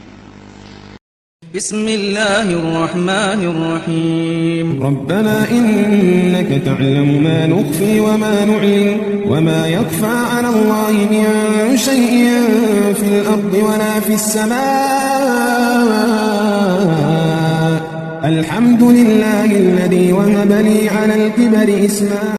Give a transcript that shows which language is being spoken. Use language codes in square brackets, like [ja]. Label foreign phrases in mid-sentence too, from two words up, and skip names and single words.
[ar] بسم الله الرحمن الرحيم. ربنا إنك تعلم ما نخفي وما نعلن وما يخفى على الله من شيء في الأرض ولا في السماء. الحمد لله الذي وهب لي على الكبر إسماعيل